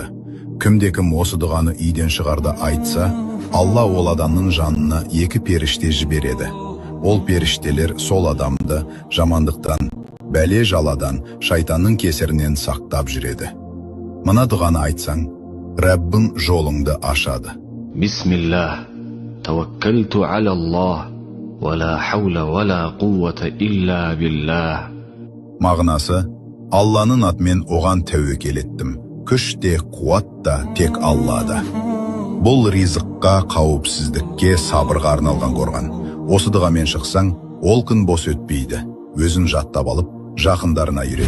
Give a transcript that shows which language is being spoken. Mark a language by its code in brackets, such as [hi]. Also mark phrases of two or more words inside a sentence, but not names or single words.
[kk] Кімде-кім осы дұғаны үйден шығарда айтса, Алла ол адамның жанына екі періште жібереді. Ол періштелер сол адамды жамандықтан, бәле жаладан, шайтанның кесірінен сақтап жүреді. Мына дұғаны айтсаң, Рәббің жолыңды ашады. [ar] بسم الله توكلت على الله ولا حول ولا قوة إلا بالله. [kk] Мағынасы, Алланың атымен оған тәуекел еттім. Күш те, қуат та тек Аллада. Бұл ризыққа, қауіпсіздікке, сабырға арналған қорған. Осы дұғамен шықсаң, ол күн бос өтпейді. Өзін жаттап алып, жақындарына үйрет.